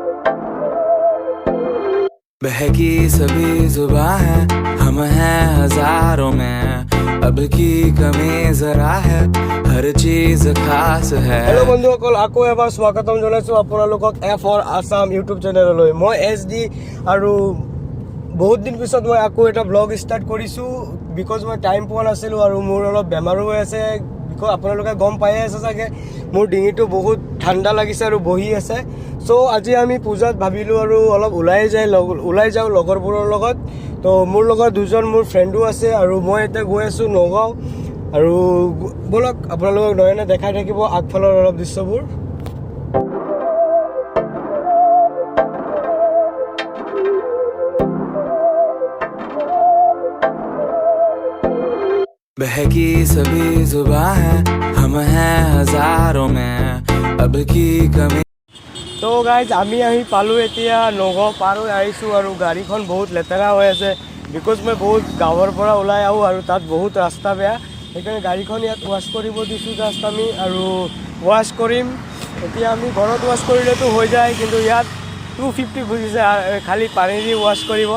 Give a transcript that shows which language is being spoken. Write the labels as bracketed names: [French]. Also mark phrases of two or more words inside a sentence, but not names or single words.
[Hindi] बहकी सभी जुबां है, हम हैं हजारों में, अब की कमी जरा है, हर चीज खास है। [Assamese] हेलो बंधुসকল, আকৌ এবাৰ স্বাগতম জনাইছোঁ আপোনালোকক F4 আসাম ইউটিউব চেনেললৈ। মই SD আৰু বহুত দিন পিছত মই আকৌ এটা [English] blog start [Assamese] কৰিছোঁ বিকজ মই টাইম পোৱা নাছিলোঁ আৰু মোৰ অলপ বেমাৰো হৈ আছে। বিকজ আপোনালোকে গম পায়ে আছে চাগে মোৰ ডিঙিটো বহুত ঠাণ্ডা লাগিছে আৰু বহি আছে। চ' আজি আমি পূজাত ভাবিলোঁ আৰু অলপ ওলাই যাওঁ লগৰবোৰৰ লগত। তো মোৰ লগত দুজন মোৰ ফ্ৰেণ্ডো আছে আৰু মই এতিয়া গৈ আছোঁ নগাঁও। আৰু বলক আপোনালোকক নয়নে দেখাই থাকিব আগফালৰ অলপ দৃশ্যবোৰ। [Hindi] बहकी सभी जुबां है, हम हैं हजारों में, अब की कमी। [Assamese] তো গাইজ আমি আহি পালোঁ এতিয়া নগাঁও পাৰ হৈ আহিছোঁ আৰু গাড়ীখন বহুত লেতেৰা হৈ আছে বিকজ মই বহুত গাঁৱৰ পৰা ওলাই আহোঁ আৰু তাত বহুত ৰাস্তা বেয়া। সেইকাৰণে গাড়ীখন ইয়াত ৱাশ্ব কৰিব দিছোঁ জাষ্ট আমি আৰু ৱাশ্ব কৰিম। এতিয়া আমি ঘৰত ৱাশ্ব কৰিলেতো হৈ যায়, কিন্তু ইয়াত 250 বুজিছে খালি পানী দি ৱাশ্ব কৰিব।